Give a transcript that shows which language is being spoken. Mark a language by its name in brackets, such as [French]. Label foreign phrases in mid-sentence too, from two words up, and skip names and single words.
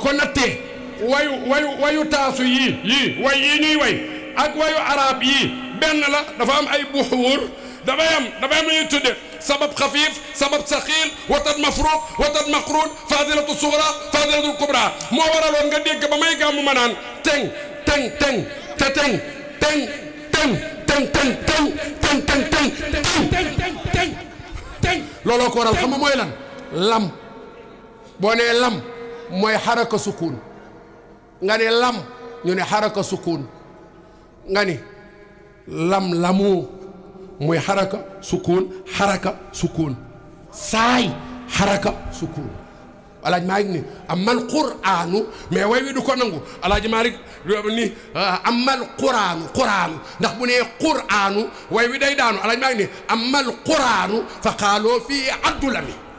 [Wolof] ko nattee wayu taasu yii way yii ñuy way ak wayu arab yii benn la dafa am ay buxuur dafay am lu ñuy tudde [Arabic] سبب خفيف سبب ثقيل وتد مفروق وتد مقرون فاصلة صغرى فاصلة كبرى [Wolof] moo waraloon nga dégg ba may gàmmu ma naan teng teng teng te teng teng teng teng teng teng teng teng teng teng teng looloo ko waral xam nga mooy lan lam boo nee lam mooy [Arabic] حركة سكون [Wolof] nga ne lam ñu ne [Arabic] حركة سكون [Wolof] nga ni lam lamu muy [Arabic] حركة سكون [Wolof] saay [Arabic] حركة سكون [Wolof] alaaj Maalik ni [Arabic] أمل القرآن [Wolof] mais way wi du ko nangu alaaj Maalik ni [Arabic] أمل القرآن [Wolof] ndax bu nee quraanu way wi day daanu alaaj Maalik ni [Arabic] أمل القرآن فقالوا في الظلم